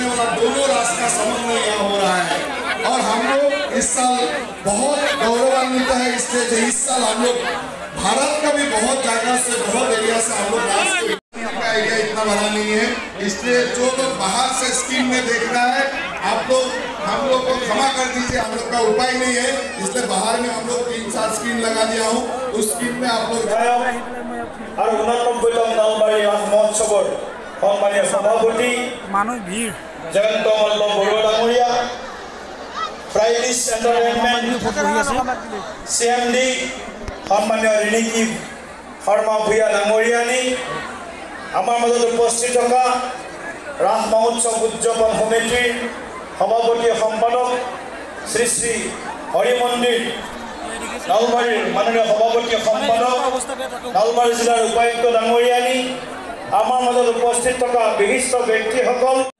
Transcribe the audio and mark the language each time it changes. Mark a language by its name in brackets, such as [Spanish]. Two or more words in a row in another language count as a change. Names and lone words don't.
[Hindi] वाला दोनों रास का समन्वय यहाँ हो रहा है और हम लोग इस साल बहुत गौरवान्वित है इसलिए इस साल हम लोग भारत का भी बहुत जगह से बहुत एरिया से हम लोग रास का एरिया इतना बड़ा नहीं है इसलिए जो लोग बाहर से स्क्रीन में देख रहा है आप लोग हम लोग को क्षमा कर दीजिए हम लोग का उपाय नहीं है इसलिए बाहर में हम लोग 3-4 स्क्रीन लगा दिया हूँ उस स्क्रीन में आप लोग [Assamese] और 89তম নলবাৰী ৰাস মহোৎসৱৰ সন্মানীয় সভাপতি মানুহ ভিৰ জয়ন্ত মল্ল বৰুৱা ডাঙৰীয়া ফ্ৰাইডিছ এণ্টাৰটেইনমেণ্ট CMD সম্মানীয় ৰিণিকী শৰ্মা ভূঞা ডাঙৰীয়ানী আমাৰ মাজত উপস্থিত থকা ৰাস মহোৎসৱ উদযাপন সমিতিৰ সভাপতি সম্পাদক শ্ৰী শ্ৰী হৰি মন্দিৰ নলবাৰীৰ মাননীয় সভাপতি সম্পাদক নলবাৰী জিলাৰ উপায়ুক্ত ডাঙৰীয়ানী আমাৰ মাজত উপস্থিত থকা বিশিষ্ট ব্যক্তিসকল